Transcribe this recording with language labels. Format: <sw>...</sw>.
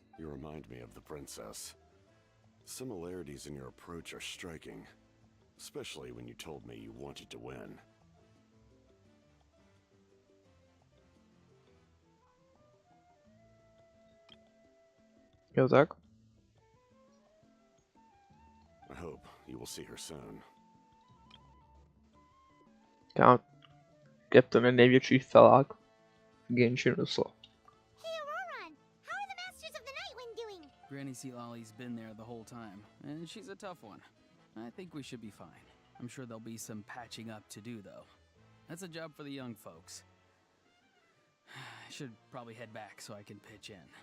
<en>You remind me of the princess. Similarities in your approach are striking, especially when you told me you wanted to win.</en> <cs>Jo tak.</cs> <en>I hope you will see her soon.</en> <cs>Kámo, Captain je největší felák v Genshinu slov.</cs> <en>Hey, Auroron! How are the Masters of the Nightwind doing? Granny Sealolly's been there the whole time, and she's a tough one. I think we should be fine. I'm sure there'll be some patching up to do, though. That's a job for the young folks. I should probably head back so I can pitch in.</en>